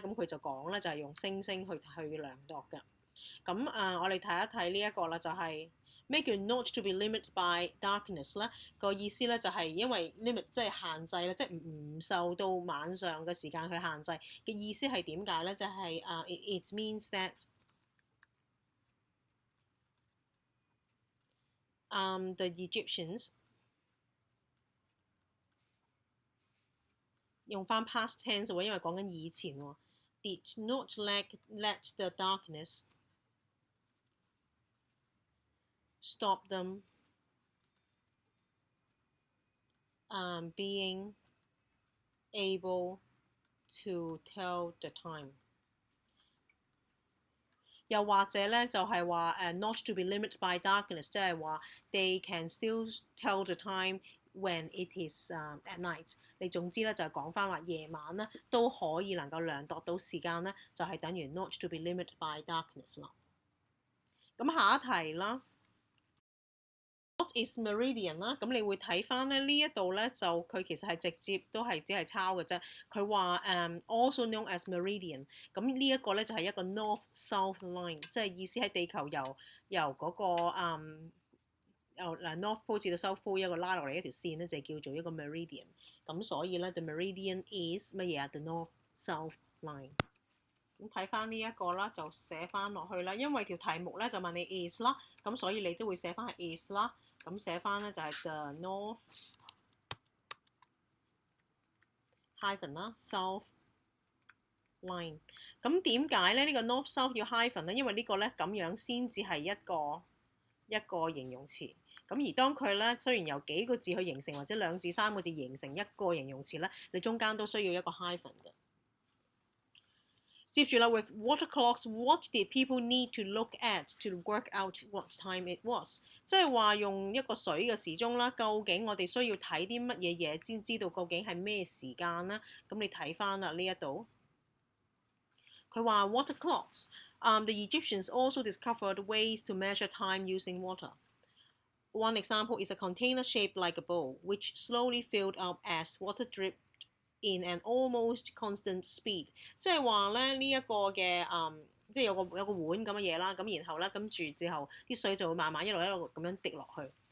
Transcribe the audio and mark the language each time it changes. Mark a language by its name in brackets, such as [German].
[Cantonese] 咁佢就講咧就係用星星去量度嘅。咁我哋睇一睇呢一個啦，就係、是。咩叫 [English] not to be limited by darkness 咧？ [Cantonese] 個意思咧就係因為 limit 即係限制咧，即係唔受到晚上嘅時間去限制嘅意思係點解咧？就係 [English] it means that the Egyptians [Cantonese] 用翻 past tense 喎，因為講緊以前喎。 [English] Did not let the darkness stop them being able to tell the time。 [Cantonese] 又或者咧就係話 [English] not to be limited by darkness， [Cantonese] 即係話 [English] they can still tell the time when it is at night。 [Cantonese] 你總之咧就係講翻話夜晚咧都可以能夠量度到時間咧，就係等於 [English] not to be limited by darkness [Cantonese] 啦。咁下一題啦。 [English] What is meridian [Cantonese] 啦？咁你會睇翻咧呢一度咧就佢其實係直接都係只係抄嘅啫。佢話 [English] also known as meridian。 [Cantonese] 咁呢一個咧就係一個 [English] north-south line， [Cantonese] 即係意思喺地球由嗰個由North Pole至到 South Pole 一個拉落嚟一條線咧就叫做一個 meridian。咁所以咧 [English] the meridian is [Cantonese] 乜嘢啊？ [English] The north-south line。 [Cantonese] 咁睇翻呢一個啦，就寫翻落去啦。因為條題目咧就問你 is 啦，咁所以你都會寫翻係 is 啦。咁寫翻咧就係 [English] the north hyphen [Cantonese] 啦 [English] south line。 [Cantonese] 咁點解咧呢個 north south 要 hyphen 咧？因為呢個咧咁樣先至係一個形容詞。咁而當佢咧雖然由幾個字去形成，或者2至3個字形成一個形容詞咧，你中間都需要一個 hyphen 嘅。 [English] 接住啦 ，with water clocks, what did people need to look at to work out what time it was？ [Cantonese] 即係話用一個水嘅時鐘啦，究竟我哋需要睇啲乜嘢嘢先知道究竟係咩時間呢？咁你睇翻啦呢一度，佢話 water clocks。 [English] The Egyptians also discovered ways to measure time using water. One example is a container shaped like a bowl, which slowly filled up as water dripped in an almost constant speed。 [Cantonese] 即係話咧呢一個嘅即係有個碗咁嘅嘢啦，咁然後咧跟住之後啲水就會慢慢一路咁樣滴落去。